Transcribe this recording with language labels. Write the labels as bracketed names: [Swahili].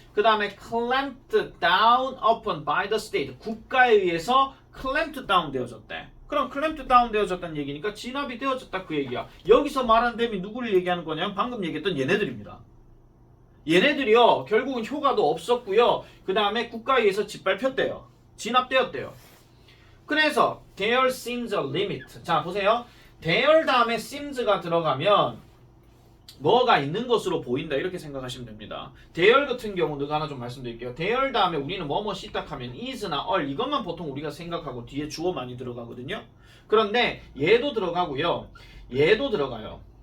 [Korean] 그 다음에 [English] clamped down upon by the state. [Korean] 국가에 의해서 [English] clamped down [Korean] 되어졌대. 그럼 clamped down 되어졌다는 얘기니까 진압이 되어졌다 그 얘기야. 여기서 말하는 셈이 누구를 얘기하는 거냐면 방금 얘기했던 얘네들입니다. 얘네들이요 결국은 효과도 없었고요. 그 다음에 국가에 의해서 짓밟혔대요. 진압되었대요. 그래서 [English] there seems a limit. [Korean] 자 보세요. there 다음에 seems가 들어가면 뭐가 있는 것으로 보인다 이렇게 생각하시면 됩니다. there 같은 경우는 하나 좀 말씀드릴게요. there 다음에 우리는 뭐뭐시 딱 하면 is나 all 이것만 보통 우리가 생각하고 뒤에 주어 많이 들어가거든요. 그런데 얘도 들어가고요. 얘도 들어가요.